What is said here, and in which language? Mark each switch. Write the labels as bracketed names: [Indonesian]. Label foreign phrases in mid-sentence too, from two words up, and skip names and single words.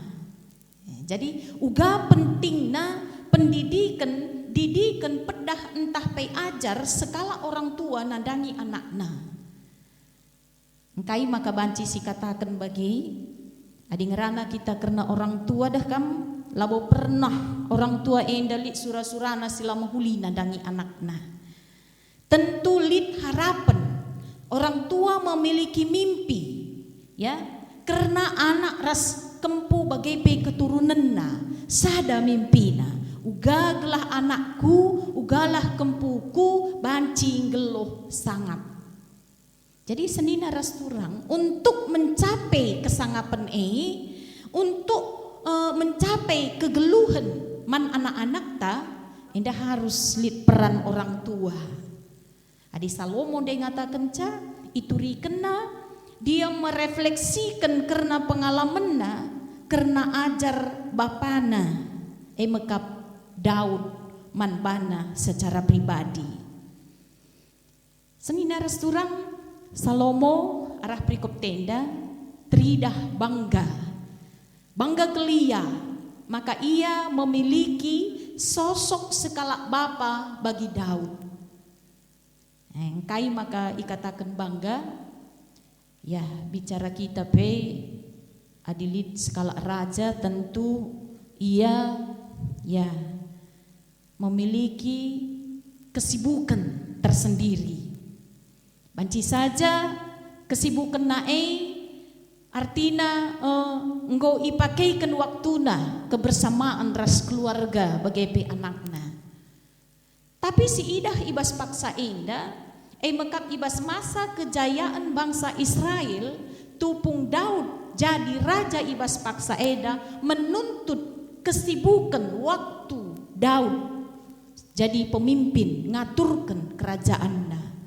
[Batak Karo] Jadi uga pentingna pendidikan didikan pedah entah pay ajar sekala [Indonesian] orang tua [Batak Karo] nadangi anakna. Engkai maka banci si katakan bagi adi ngerana kita karena [Indonesian] orang tua [Batak Karo] dah kam labo pernah [Indonesian] orang tua [Batak Karo] endalit surah-surana sila mahuli nadangi anakna. Tentu lit [Indonesian] harapan orang tua memiliki mimpi, [Batak Karo] ya, karena anak ras kempu bagai pe keturunanna sada mimpina. Ugaglah anakku, ugalah kempuku, banci geluh sangat. Jadi senina ras turang [Indonesian] untuk mencapai [Batak Karo] kesangapan [Indonesian] untuk mencapai [Batak Karo] kegeluhan man anak-anak ta, indah harus lit [Indonesian] peran orang tua. [Batak Karo] Adi Salomo dia ngatakan ca, [Indonesian] itu rikena dia merefleksikan karena pengalamannya, karena [Batak Karo] ajar bapana, mekap Daud manbana [Indonesian] secara pribadi. [Batak Karo] Senina ras turang Salomo arah prikop tenda tridah bangga kelia, [Indonesian] maka ia memiliki sosok [Batak Karo] sekala bapa bagi Daud. Engkai maka ikatakan bangga, ya bicara kita pe adilit skala raja tentu ia ya [Indonesian] memiliki kesibukan tersendiri. [Batak Karo] Banci saja kesibukan artina engkau ipakaikan waktuna kebersamaan ras keluarga bagai anakna. Tapi si idah ibas paksa indah mekap ibas masa kejayaan bangsa Israel tupung Daud jadi raja ibas paksa eda [Indonesian] menuntut kesibukan waktu Daud jadi pemimpin [Batak Karo] ngaturkan kerajaanna.